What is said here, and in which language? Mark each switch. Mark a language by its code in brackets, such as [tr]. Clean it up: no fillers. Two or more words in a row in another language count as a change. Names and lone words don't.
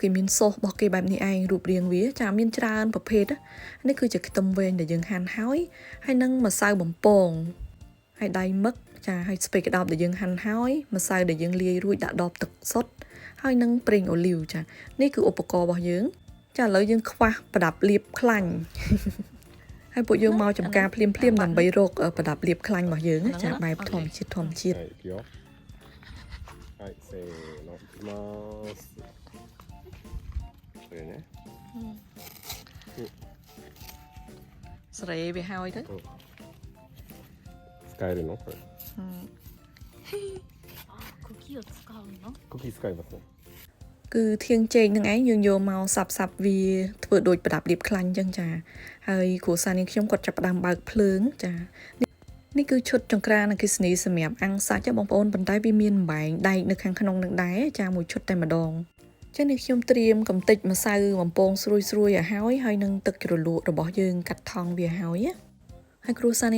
[km] គេមានសូសរបស់គេបែបនេះឯងរូបរាងវាចាមានច្រើនប្រភេទនេះគឺជាខ្ទឹមវែងដែលយើងហាន់ហើយនឹងម្សៅបំពងហើយដៃមឹកចាហើយស្ពៃក្តោបដែលយើងហាន់ហើយម្សៅដែលយើងលាយរួចដាក់ដបទឹកសុទ្ធហើយនឹងប្រេងអូលីវចានេះគឺឧបករណ៍របស់យើងចាឥឡូវយើងខ្វះប្រដាប់លាបខ្លាញ់ហើយពួកយើងមកចំការភ្លាមដើម្បីរកប្រដាប់លាបខ្លាញ់របស់យើងចាបែបធម្មជាតិ [ja] はいせーのいきますこれね [km] ស្រេវាហើយទៅ [ja] 使えるのこれ茎を使うの茎使いますね [km] គឺធៀងចេកនឹងឯងយើងយកមកសាប់វាធ្វើដូចប្រដាប់លាបខ្លាញ់អញ្ចឹងចាហើយគ្រួសារនាងខ្ញុំគាត់ចាប់ផ្ដើមបើកភ្លើងចានេះគឺឈុតចង្ក្រានអគ្គិសនីសម្រាប់អាំងសាច់បងប្អូនប៉ុន្តែវាមានបំបែងដែកនៅខាងក្នុងនឹងដែរចាមួយឈុតតែម្ដងចឹងនេះខ្ញុំត្រៀមកំទេចម្សៅបំពងស្រួយឲ្យហើយនឹងទឹកជ្រលក់របស់យើងកាត់ថង់វាហើយគ្រួសារនាង